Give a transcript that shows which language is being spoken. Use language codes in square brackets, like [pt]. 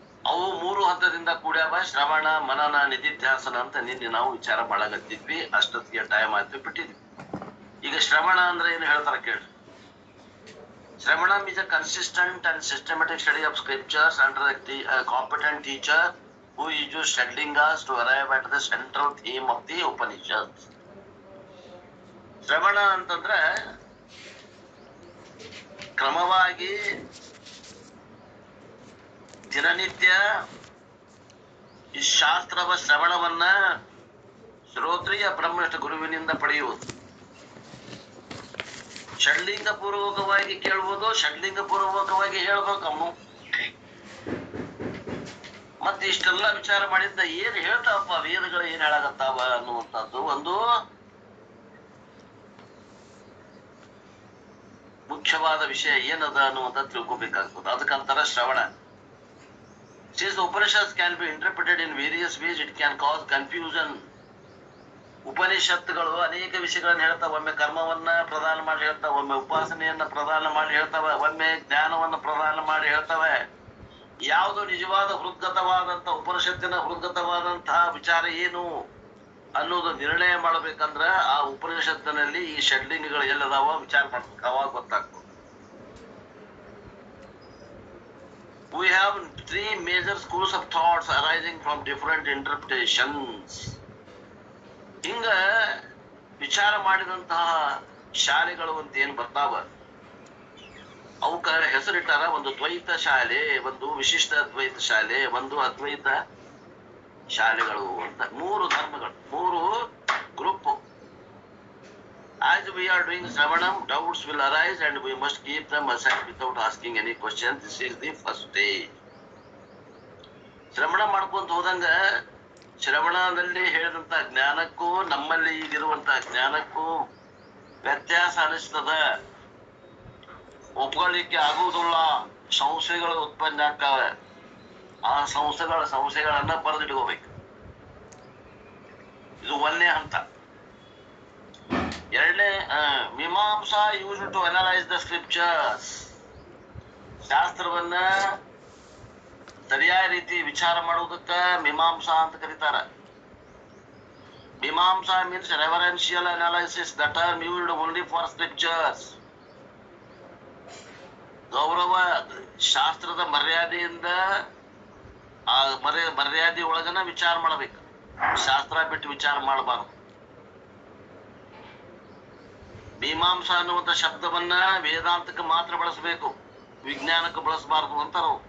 [kn] ಅವು 3 ಹಂತದಿಂದ ಕೂಡ್ಯಾವ: ಶ್ರವಣ, ಮನನ, ನಿಧಿಧ್ಯಾಸನ ಅಂತ. ನಿನ್ನೆ ನಾವು ವಿಚಾರ ಮಾಡಾಕತ್ತಿದ್ವಿ, ಅಷ್ಟೊತ್ತಿಗೆ ಟೈಮ್ ಆಯ್ತು, ಬಿಟ್ಟಿದ್ವಿ. ಈಗ ಶ್ರವಣ ಅಂದ್ರೆ ಏನು ಹೇಳ್ತಾರ ಕೇಳಿ. [en] Shravanam is a consistent and systematic study of scriptures under a competent teacher who uses Shadlingas to arrive at the central theme of the Upanishads. [kn] ಶ್ರವಣ ಅಂತಂದ್ರೆ ಕ್ರಮವಾಗಿ ದಿನನಿತ್ಯ ಈ ಶಾಸ್ತ್ರವ ಶ್ರವಣವನ್ನ ಶ್ರೋತ್ರಿಯ ಬ್ರಹ್ಮನಿಷ್ಠ ಗುರುವಿನಿಂದ ಪಡೆಯುವುದು. ಷಡ್ಲಿಂಗ ಪೂರ್ವಕವಾಗಿ ಕೇಳುವುದು, ಷಡ್ಲಿಂಗ ಪೂರ್ವಕವಾಗಿ ಹೇಳ್ಬೇಕು ಅವನು. ಮತ್ತೆ ಇಷ್ಟೆಲ್ಲ ವಿಚಾರ ಮಾಡಿದ್ದ ಏನ್ ಹೇಳ್ತಾವಪ್ಪ ವೇದಗಳು, ಏನ್ ಹೇಳಾಗತ್ತಾವ ಅನ್ನುವಂಥದ್ದು ಒಂದು ಮುಖ್ಯವಾದ ವಿಷಯ ಏನದ ಅನ್ನುವಂಥ ತಿಳ್ಕೊಬೇಕಾಗ್ತದೆ. ಅದಕ್ಕಂತಾರ ಶ್ರವಣ. [en] Since the Upanishads can be interpreted in various ways, it can cause confusion. [kn] ಉಪನಿಷತ್ತುಗಳು ಅನೇಕ ವಿಷಯಗಳನ್ನ ಹೇಳ್ತಾವ. ಒಮ್ಮೆ ಕರ್ಮವನ್ನ ಪ್ರದಾನ ಮಾಡಿ ಹೇಳ್ತಾವ, ಒಮ್ಮೆ ಉಪಾಸನೆಯನ್ನ ಪ್ರದಾನ ಮಾಡಿ ಹೇಳ್ತಾವ, ಒಮ್ಮೆ ಜ್ಞಾನವನ್ನ ಪ್ರದಾನ ಮಾಡಿ ಹೇಳ್ತವೆ. ಯಾವುದು ನಿಜವಾದ ಹೃದ್ಗತವಾದಂತ ಉಪನಿಷತ್ತಿನ ಹೃದ್ಗತವಾದಂತಹ ವಿಚಾರ ಏನು ಅನ್ನೋದು ನಿರ್ಣಯ ಮಾಡಬೇಕಂದ್ರ ಆ ಉಪನಿಷತ್ತಿನಲ್ಲಿ ಈ ಷಡ್ಲಿಂಗಗಳು ಎಲ್ಲದಾವ ವಿಚಾರ ಮಾಡ್ಬೇಕು, ಅವಾಗ ಗೊತ್ತಾಗ್ತದೆ. [en] We have 3 major schools of thoughts arising from different interpretations. [kn] ಹಿಂಗ ವಿಚಾರ ಮಾಡಿದಂತಹ ಶಾಲೆಗಳು ಅಂತ ಏನ್ ಬರ್ತಾವ, ಅವಕ್ಕ ಹೆಸರಿಟ್ಟಾರ. ಒಂದು ದ್ವೈತ ಶಾಲೆ, ಒಂದು ವಿಶಿಷ್ಟ ಅದ್ವೈತ ಶಾಲೆ, ಒಂದು ಅದ್ವೈತ ಶಾಲೆಗಳು ಅಂತ. 3 ಧರ್ಮಗಳು, 3 group. [en] As we are doing Shravanam, doubts will arise and we must keep them aside without asking any question. This is the first stage. [kn] ಶ್ರವಣ ಮಾಡ್ಕೊಂತ ಹೋದಂಗ ಶ್ರವಣದಲ್ಲಿ ಹೇಳಿದಂತ ಜ್ಞಾನಕ್ಕೂ ನಮ್ಮಲ್ಲಿ ಈಗಿರುವಂತ ಜ್ಞಾನಕ್ಕೂ ವ್ಯತ್ಯಾಸ ಅನಿಸ್ತದ. ಒಪ್ಕೊಳ್ಳಿಕ್ಕೆ ಆಗುವುದಿಲ್ಲ, ಸಂಶಯಗಳು ಉತ್ಪನ್ನ ಆಗ್ತಾವೆ. ಆ ಸಂಶಯಗಳನ್ನ ಬರೆದಿಟ್ಕೋಬೇಕು. ಇದು 1ನೇ ಹಂತ. 2ನೇ ಮೀಮಾಂಸಾ [en] Use to analyse the scriptures. [kn] ಶಾಸ್ತ್ರವನ್ನ ಸರಿಯಾದ ರೀತಿ ವಿಚಾರ ಮಾಡುವುದಕ್ಕ ಮೀಮಾಂಸಾ ಅಂತ ಕರೀತಾರ. [en] Mimamsa means reverential analysis, the term used only for scriptures. [kn] ಗೌರವ, ಶಾಸ್ತ್ರದ ಮರ್ಯಾದೆಯಿಂದ ಆ ಮರ್ಯಾದೆ ಒಳಗನ ವಿಚಾರ ಮಾಡಬೇಕು, ಶಾಸ್ತ್ರ ಬಿಟ್ಟು ವಿಚಾರ ಮಾಡಬಾರ್ದು. ಮೀಮಾಂಸಾ ಅನ್ನುವಂಥ ಶಬ್ದವನ್ನ ವೇದಾಂತಕ್ಕೆ ಮಾತ್ರ ಬಳಸಬೇಕು, ವಿಜ್ಞಾನಕ್ಕೆ ಬಳಸಬಾರದು ಅಂತಾರ.